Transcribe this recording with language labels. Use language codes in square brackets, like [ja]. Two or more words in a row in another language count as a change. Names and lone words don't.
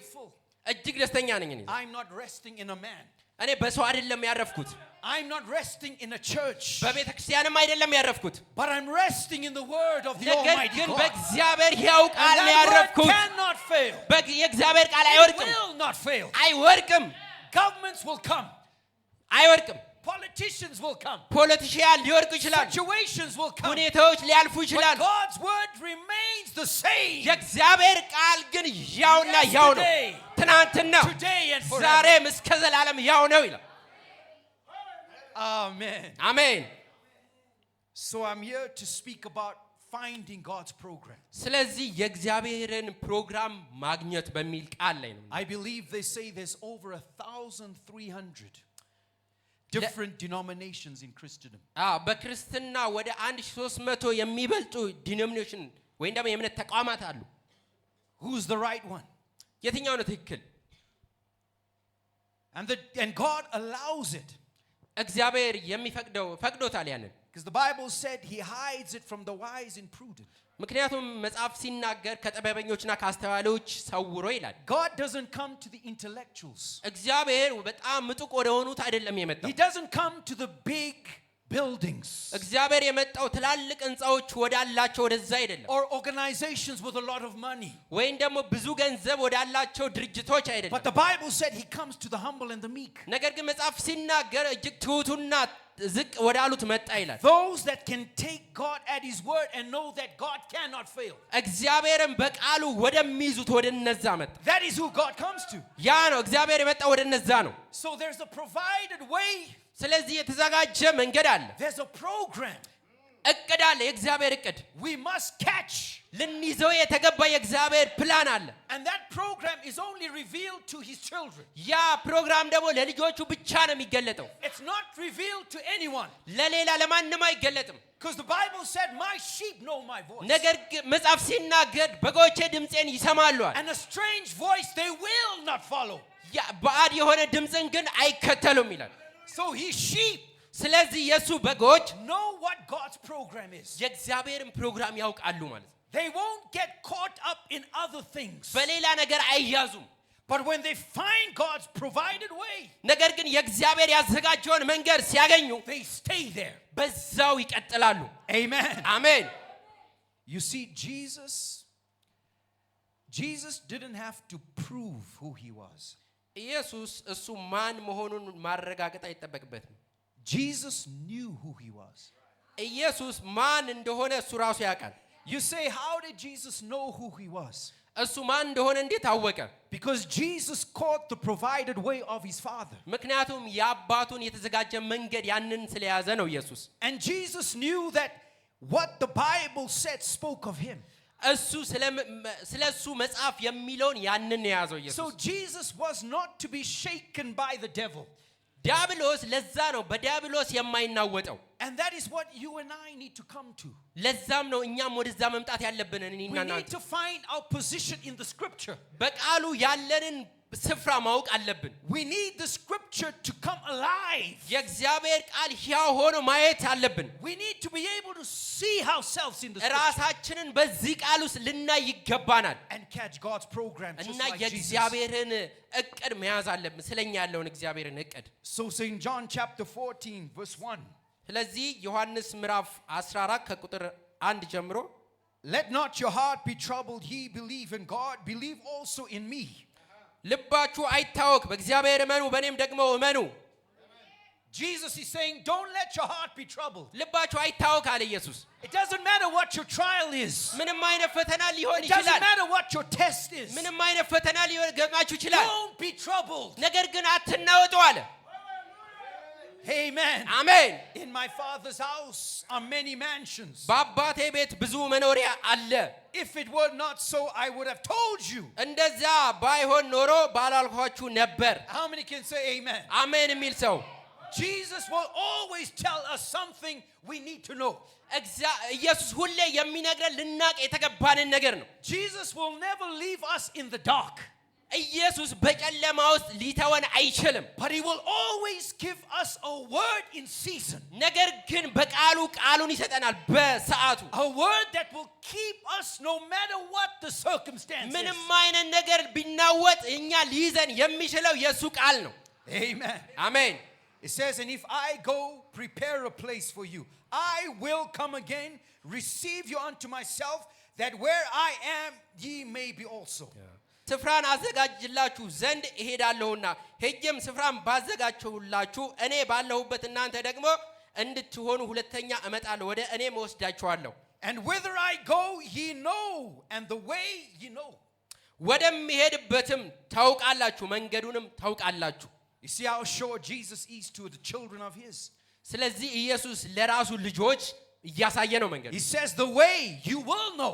[am] እጅግ ደስተኛ ነኝ እኔ [en] I'm not resting in a man. [am] እኔ በሰው አይደለም ያረፍኩት [en] I'm not resting in a church, [am] በቤተ ክርስቲያንም አይደለም ያረፍኩት [en] but I'm resting in the word of the [am] ነገር [en] Almighty [am] ግን [en] God. [am] በእግዚአብሔር ሕያው [en] And [am] ቃል ላይ [en] that word [am] ያረፍኩት [en] cannot fail. [am] የእግዚአብሔር ቃል [en] It [am] አይወድቅም [en] will not fail. [am] አይወድቅም [en] Governments will come. [am] አይወድቅም [en] Politicians will come. [am] ፖለቲሽያን ሊወድቁ ይችላል [en] Situations will come. [am] ሁኔታዎች ሊያልፉ [en] But [am] ይችላል [en] God's word remains the same. [am] የእግዚአብሔር ቃል ግን ያውና ያው ነው [en] Yesterday, [am] ትናንትና [en] today and forever. [am] ዛሬም እስከ ዘላለም ያው ነው ይላል [en] Amen. [am] አሜን [en] So I'm here to speak about finding God's program. [am] ስለዚህ የእግዚአብሔርን ፕሮግራም ማግኘት በሚል ቃል ላይ ነው [en] I believe they say there's over 1,300 different denominations in Christendom. [am] በክርስትና ወደ 1300 የሚበልጡ ዲኖሚኔሽን ወይም ደግሞ የእምነት ተቋማት አሉ [en] Who's the right one? [am] የትኛው ነው ትክክል [en] And God allows it. [am] እግዚአብሔር የሚፈቅደው ፈቅዶታል ያንን [en] Because the Bible said he hides it from the wise and prudent. [am] ምክንያቱም መጽሐፍ ሲናገር ከጥበበኞችና ከአስተዋዮች ሰውሮ ይላል [en] God doesn't come to the intellectuals. [am] እግዚአብሔር በጣም ምጡቅ ወደ ሆኑት አይደለም የመጣው [en] He doesn't come to the big buildings [am] እግዚአብሔር የመጣው ትላልቅ ህንጻዎች ወዳላቸው ወደዛ አይደለም [en] or organizations with a lot of money. [am] ወይም ደግሞ ብዙ ገንዘብ ወዳላቸው ድርጅቶች [en] But [am] አይደለም [en] the Bible said he comes to the humble and the meek. [am] ነገር ግን መጽሐፍ ሲናገር እጅግ ትሑቱና ዝቅ ወዳሉት መጣ ይላል [en] Those that can take God at his word and know that God cannot fail. [am] እግዚአብሔርን በቃሉ ወደሚይዙት ወደ እነዛ መጣ [en] That is who God comes to. [am] ያ ነው እግዚአብሔር የመጣው ወደ እነዛ ነው [en] So there's a provided way. [am] ስለዚህ የተዘጋጀ መንገድ አለ [en] There's a program. [am] እቅድ አለ የእግዚአብሔር እቅድ [en] We must catch. [am] ልንይዘው የተገባ የእግዚአብሔር ፕላን አለ [en] And that program is only revealed to his children. [am] ያ ፕሮግራም ደግሞ ለልጆቹ ብቻ ነው የሚገለጠው [en] It's not revealed to anyone. [am] ለሌላ ለማንም አይገለጥም [en] Because the Bible said, my sheep know my voice. [am] ነገር ግን መጽሐፍ ሲናገር በጎቼ ድምጼን ይሰማሉ [en] And a strange voice they will not follow. [am] ያ ባዕድ የሆነ ድምጽን ግን አይከተሉም ይላል [en] So his sheep [am] ስለዚህ የሱ በጎች [en] know what God's program is. [am] የእግዚአብሔርን ፕሮግራም ያውቃሉ ማለት ነው [en] They won't get caught up in other things. [am] በሌላ ነገር አይያዙም [en] But when they find God's provided way, [am] ነገር ግን የእግዚአብሔር ያዘጋጀውን መንገድ ሲያገኙ [en] they stay there. [am] በዛው ይቀጥላሉ [en] Amen. [am] አሜን [en] You see, Jesus didn't have to prove who he was. [am] ኢየሱስ እሱ ማን መሆኑን ማረጋገጥ አይጠበቅበትም [en] Jesus knew who he was. [am] ኢየሱስ ማን እንደሆነ እሱ ራሱ ያውቃል [en] You say, how did Jesus know who he was? [am] እሱ ማን እንደሆነ እንዴት አወቀ [en] Because Jesus caught the provided way of his Father. [am] ምክንያቱም የአባቱን የተዘጋጀ መንገድ ያንን ስለያዘ ነው ኢየሱስ [en] And Jesus knew that what the Bible said spoke of him. [am] እሱ ስለሱ መጽሐፍ የሚለውን ያንን የያዘው ኢየሱስ [en] So Jesus was not to be shaken by the devil. [am] ዲያብሎስ ለዛ ነው በዲያብሎስ የማይናወጠው [en] And that is what you and I need to come to. [am] ለዛም ነው እኛም ወደዛ መምጣት ያለብን [en] We [am] እኔና [en] need [am] እናንተ [en] to find our position in the scripture. [am] በቃሉ ያለንን ስፍራ ማወቅ አለብን [en] We need the scripture to come alive. [am] የእግዚአብሔር ቃል ሕያው ሆኖ ማየት አለብን [en] We need to be able to see ourselves in the scripture [am] ራሳችንን በዚህ ቃል ውስጥ ልናይ ይገባናል [en] and catch God's program just [am] እና [en] like Jesus. [am] የእግዚአብሔርን እቅድ መያዝ አለብን ስለኛ ያለውን እግዚአብሔርን እቅድ [en] So in John chapter 14 verse 1, [am] ስለዚህ ዮሐንስ ምዕራፍ 14 ከቁጥር 1 ጀምሮ [en] let not your heart be troubled, ye believe in God, believe also in me. [am] ልባችሁ አይታወክ በእግዚአብሔር እመኑ በእኔም ደግሞ እመኑ [en] Jesus is saying, don't let your heart be troubled. [am] ልባችሁ አይታወክ አለ ኢየሱስ [en] It doesn't matter what your trial is. [am] ምንም አይነት ፈተና ሊሆን [en] It doesn't [am] ይችላል [en] matter what your test is. [am] ምንም አይነት ፈተና ሊሆን ገጥማችሁ ይችላል [en] Don't be troubled. [am] ነገር ግን አትናወጡ አለ [en] Amen. [am] አሜን [en] In my Father's house are many mansions. [am] በአባቴ ቤት ብዙ መኖሪያ አለ [en] If it were not so, I would have told you. [am] እንደዛ ባይሆን ኖሮ ባላልኳችሁ ነበር [en] How many can say amen? [am] አሜን የሚል ሰው [en] Jesus will always tell us something we need to know. [am] ኢየሱስ ሁሌ የሚነግረን ልናቅ የተገባንን ነገር ነው [en] Jesus will never leave us in the dark. [am] ኢየሱስ በጨለማ ውስጥ ሊተወን አይችልም [en] But he will always give us a word in season. [am] ነገር ግን በቃሉ ቃሉን ይሰጠናል በሰዓቱ [en] A word that will keep us no matter what the circumstances. [am] ምንም አይነት ነገር ቢናወጥ እኛ ሊይዘን የሚችለው የሱ ቃል ነው [en] Amen. [am] አሜን [en] It says, and if I go prepare a place for you, I will come again, receive you unto myself, that where I am, ye may be also. [am] ስፍራን አዘጋጅላችሁ ዘንድ እሄዳለሁና ሄጄም ስፍራን ባዘጋጀሁላችሁ እኔ ባለሁበት እናንተ ደግሞ እንድትሆኑ ሁለተኛ እመጣለሁ ወደ እኔም ወስዳችኋለሁ [en] And whither I go ye know and the way ye know. [am] ወደምሄድበትም ታውቃላችሁ መንገዱንም ታውቃላችሁ [en] You see how sure Jesus is to the children of his. [am] ስለዚህ ኢየሱስ ለራሱ ልጆች እያሳየ ነው መንገዱ [en] He says the way you will know.